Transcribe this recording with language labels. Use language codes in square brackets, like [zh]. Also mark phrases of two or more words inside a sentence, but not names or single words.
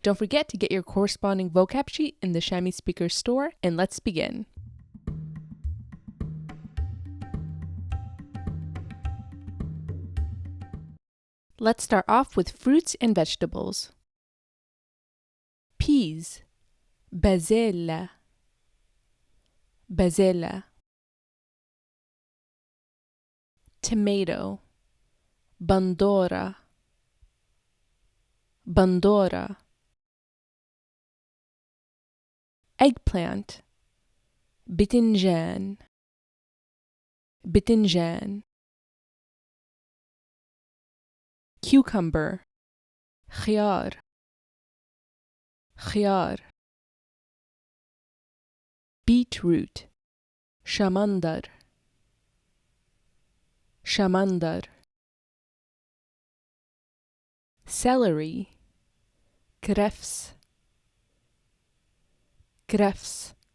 [en] Don't forget to get your corresponding vocab sheet in the Shami Speaker store, and let's begin. Let's start off with fruits and vegetables. Peas, [ar] بازيلا, بازيلا. Tomato, بندورة, بندورة. Eggplant, بتنجان, بتنجان. [en] Cucumber, [ar] خيار, خيار. Beetroot, شمندر, شمندر. Celery, كرفس, كرفس.